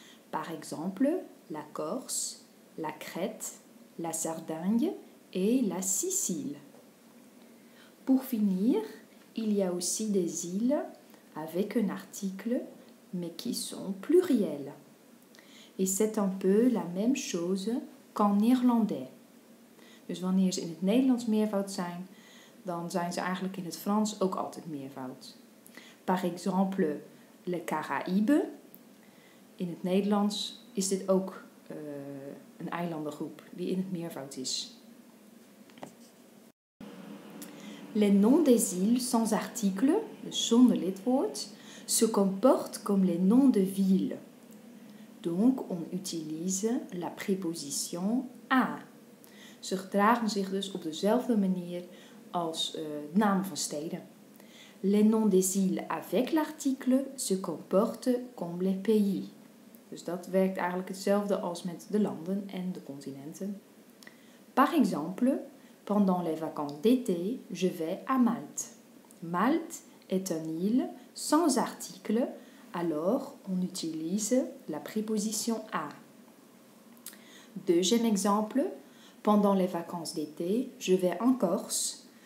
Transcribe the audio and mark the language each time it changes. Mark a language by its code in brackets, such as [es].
[fr] Par exemple, la Corse, la Crète, la Sardaigne et la Sicile. Pour finir, il y a aussi des îles avec un article mais qui sont pluriels. Et c'est un peu la même chose qu'en néerlandais. [nl] Dus wanneer ze in het Nederlands meervoud zijn, dan zijn ze eigenlijk in het Frans ook altijd meervoud. [fr] Par exemple, les Caraïbes. [nl] In het Nederlands is dit ook een eilandengroep die in het meervoud is. [fr] Les noms des îles sans article, [nl] dus zonder lidwoord, [fr] se comportent comme les noms de villes. Donc, on utilise la préposition à. [nl] Ze gedragen zich dus op dezelfde manier als namen van steden. [fr] Les noms des îles avec l'article se comportent comme les pays. [nl] Dus dat werkt eigenlijk hetzelfde als met de landen en de continenten. [fr] Par exemple, pendant les vacances d'été, je vais à Malte. Malte est une île sans article, alors on utilise la préposition à. Deuxième exemple, pendant les vacances d'été, je vais en Corse.